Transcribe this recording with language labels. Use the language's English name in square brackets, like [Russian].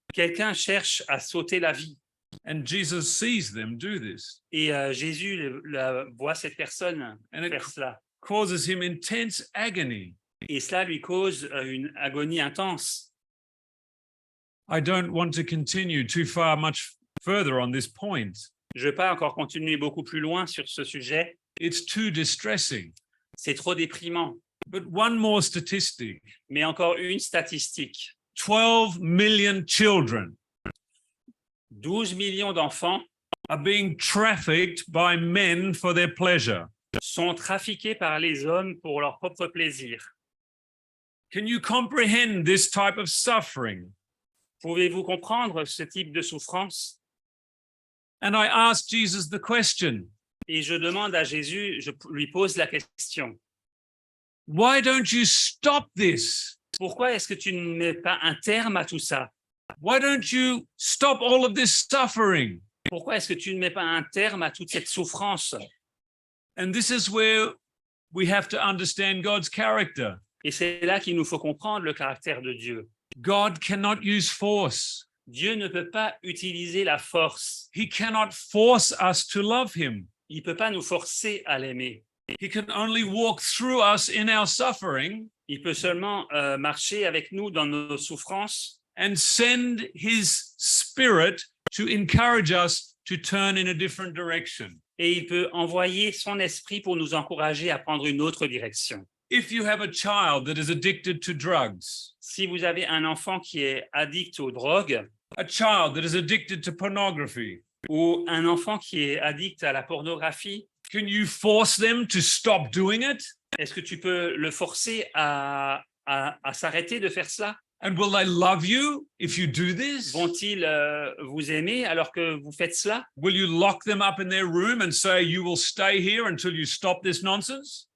[French] quelqu'un cherche à s'ôter la vie. [English] And Jesus sees them do this. [French] Et Jésus voit cette personne [English] And it [French] faire cela. [English] causes him intense agony. [French] Et cela lui cause une agonie intense. [English] I don't want to continue too far much further on this point. [French] Je ne vais pas encore continuer beaucoup plus loin sur ce sujet. [English] It's too distressing. [French] C'est trop déprimant. [English] But one more statistic. [French] Mais encore une statistique. [English] 12 million children [French] 12 millions d'enfants [English] are being trafficked by men for their pleasure. [French] sont trafiqués par les hommes pour leur propre plaisir. [English] Can you comprehend this type of suffering? [French] Pouvez-vous comprendre ce type de souffrance? [English] And I asked Jesus the question, [French] Et je demande à Jésus, je lui pose la question. [English] why don't you stop this? [French] Pourquoi est-ce que tu ne mets pas un terme à tout ça? [English] Why don't you stop all of this suffering? [French] Pourquoi est-ce que tu ne mets pas un terme à toute cette souffrance? [English] And this is where we have to understand God's character. [French] Et c'est là qu'il nous faut comprendre le caractère de Dieu. [English] God cannot use force. [French] Dieu ne peut pas utiliser la force. [English] He cannot force us to love him. [French] Il ne peut pas nous forcer à l'aimer. [English] He can only walk through us in our suffering [French] Il peut seulement marcher avec nous dans nos souffrances [English] and send his spirit to encourage us to turn in a different direction. [French] et il peut envoyer son esprit pour nous encourager à prendre une autre direction. [English] If you have a child that is addicted to drugs, [French] Si vous avez un enfant qui est addict aux drogues [English] a child that is addicted to pornography, [French] ou un enfant qui est addict à la pornographie, [English] can you force them to stop doing it? [French] est-ce que tu peux le forcer à s'arrêter de faire cela? [English] And will they love you if you do this? [French] Vont-ils vous aimer alors que vous faites cela? [English] Will you lock them up in their room and say you will stay here until you stop this nonsense?